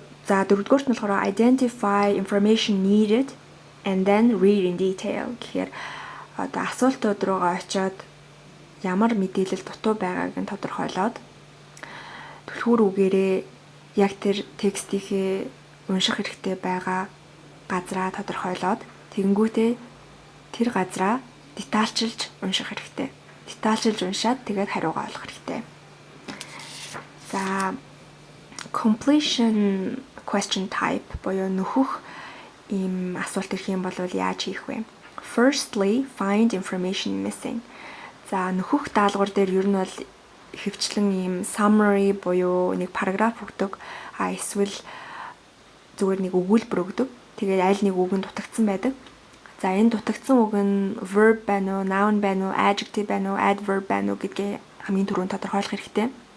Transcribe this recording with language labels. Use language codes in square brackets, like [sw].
[mn] За дөрөвдүгээрт нь болохоор [en] identify information needed and then read in detail [mn] гэхээр одоо асуултууд руугаа очиод ямар мэдээлэл дутуу байгааг нь тодорхойлоод түлхүүр үгээрээ яг тэр текстийнхээ унших хэрэгтэй байгаа газраа тодорхойлоод тэгэнгүүтээ тэр газраа детальчилж унших хэрэгтэй. Детальчилж уншаад тэгээд хариугаа олох хэрэгтэй. За [en] completion question type [mn] буюу нөхөх ийм асуулт ирэх юм бол яаж хийх вэ? [en] Firstly, find information missing. [mn] За нөхөх даалгавар дээр ер нь бол хөвчлэн ийм summary буюу нэг параграф өгдөг. Эсвэл зүгээр нэг өгүүлбэр өгдөг. Тэгээд аль нэг үг нь дутагдсан байдаг. За энэ дутагдсан үг нь verb байна уу, noun байна уу, adjective байна уу, adverb байна уу гэдгээ хамгийн түрүүнд тодорхойлох хэрэгтэй.